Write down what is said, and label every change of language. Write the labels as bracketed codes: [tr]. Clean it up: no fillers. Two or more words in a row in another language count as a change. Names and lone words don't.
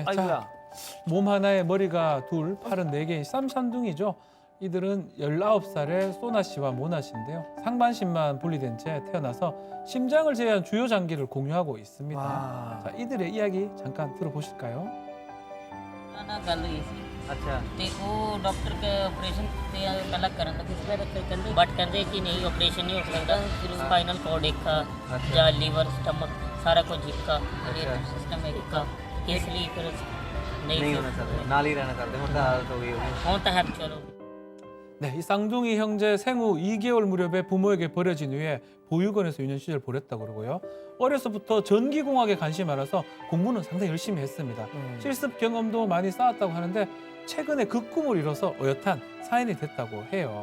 [ko] 아이고야. 몸 하나에 머리가 둘, 팔은 4개인 쌈산둥이죠. 이들은 19살의 소나 씨와 모나 씨인데요. 상반신만 분리된 채 태어나서 심장을 제외한 주요 장기를 공유하고 있습니다. 자, 이들의 이야기 잠깐 들어보실까요? [pa] अच्छा ते ਉਹ ਡਾਕਟਰ ਕੇ ਆਪਰੇਸ਼ਨ ਤੇ ਪਹਿਲਾਂ ਕਰਨ ਲੱਗੇ ਸੀ ਫਿਰ ਕਹਿੰਦੇ ਬਟ ਕਹਿੰਦੇ ਕਿ ਨਹੀਂ ਆਪਰੇਸ਼ਨ ਨਹੀਂ ਹੋ ਸਕਦਾ ਫਿਰ [en] spinal cord [pa] ਇੱਕ ਜਾਂ [en] liver stomach [pa] ਸਾਰਾ ਕੁਝ ਇੱਕ ਸਿਸਟਮ ਇੱਕ ਇਸ ਲਈ ਫਿਰ ਨਹੀਂ ਹੋਣਾ ਚਾਹੀਦਾ ਨਾਲ ਹੀ ਰਹਿਣਾ ਚਾਹते ਹੁਣ ਤਾਂ ਹਾਲਤ ਹੋ ਗਈ ਹੁਣ ਤਾਂ ਹੈ ਚਲੋ [ko] 네, 이 쌍둥이 형제 생후 2개월 무렵에 부모에게 버려진 후에 보육원에서 유년 시절 보냈다고 그러고요. 어려서부터 전기공학에 관심이 많아서 공부는 상당히 열심히 했습니다. 실습 경험도 많이 쌓았다고 하는데 최근에 그 꿈을 이뤄서 어엿한 사인이 됐다고 해요.